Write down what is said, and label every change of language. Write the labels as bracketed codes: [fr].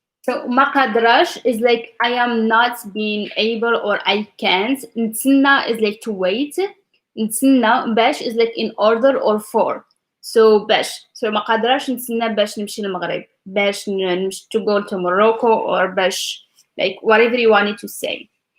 [en] So [ar] ما قادراش [en] is like I am not being able or I can't. نتسنى is like to wait. نتسنى باش is like in order or for. So باش. [ar] So ما قادراش نتسنى باش نمشي للمغرب. باش نمشي [en] to go to Morocco or باش like whatever you wanted to say.